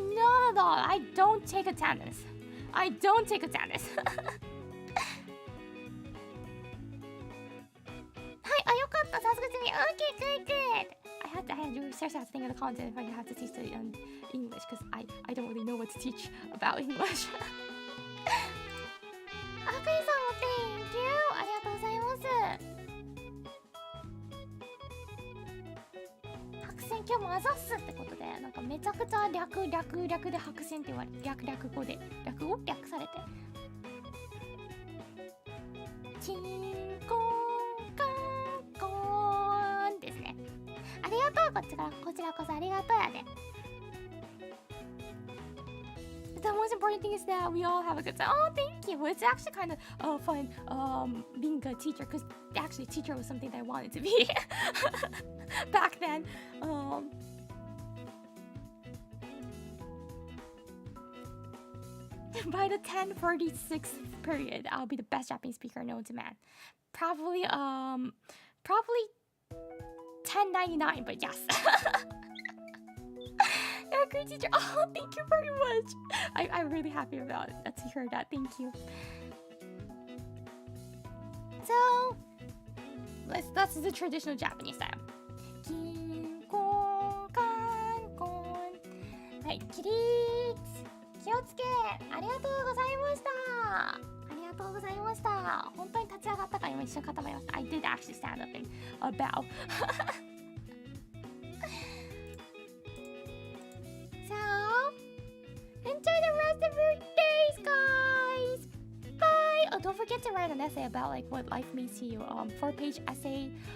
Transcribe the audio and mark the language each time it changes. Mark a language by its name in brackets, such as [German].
[English] Not at all. I don't take attendance. I don't take attendance. [Japanese] はい、よかった。 [English] Sounds good to me. Okay, good, good. I had to seriously have to think of the content if I have to teach the English because I don't really know what to teach about English. [Japanese] あくりさんも [English] Thank you [Japanese] ありがとうございます。白線今日もあざっすってことでなんかめちゃくちゃ略で白線って言われて、略語で略されて、チンコンカンコーンですね。ありがとう。こちらこそありがとうやで。 [English] The most important thing is that we all have a good time. Oh, thank you. It's actually kind of fun being a teacher, because actually teacher was something that I wanted to be back then. By the 1046th period, I'll be the best Japanese speaker known to man. Probably 1099, but yes. You're a great teacher. Oh, thank you very much. I'm really happy about it, to hear that. Thank you. So, that's the traditional Japanese style. [Japanese] Kinko kankon. [English] Right, [Japanese] 起立。気をつけ。ありがとうございました。ありがとうございました。本当に立ち上がったから今一瞬固まりました。 [English] I did actually stand up and bow. So, enjoy the rest of your days, guys. Bye. Oh, don't forget to write an essay about like what life means to you. 4-page essay.